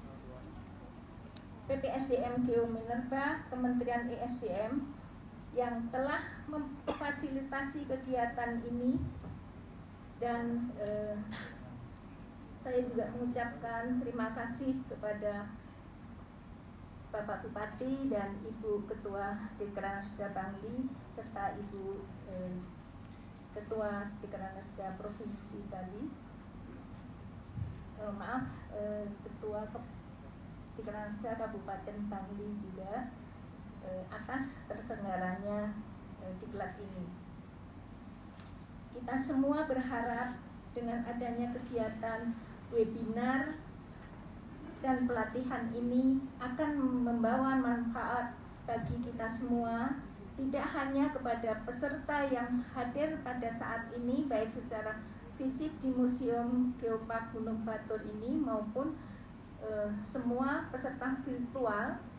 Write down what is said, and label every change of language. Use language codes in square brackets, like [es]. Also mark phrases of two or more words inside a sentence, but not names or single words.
[id] Geominerba, Kementerian ESDM yang telah memfasilitasi kegiatan ini, dan saya juga mengucapkan terima kasih kepada Bapak Bupati dan Ibu Ketua Dekranasda Bangli serta Ibu Ketua Dekranasda Provinsi Bali, Ketua Dekranasda Kabupaten Bangli juga atas terselenggaranya diklat ini. Kita semua berharap dengan adanya kegiatan webinar dan pelatihan ini akan membawa manfaat bagi kita semua, tidak hanya kepada peserta yang hadir pada saat ini baik secara fisik di Museum Geopark Gunung Batur ini maupun semua peserta virtual,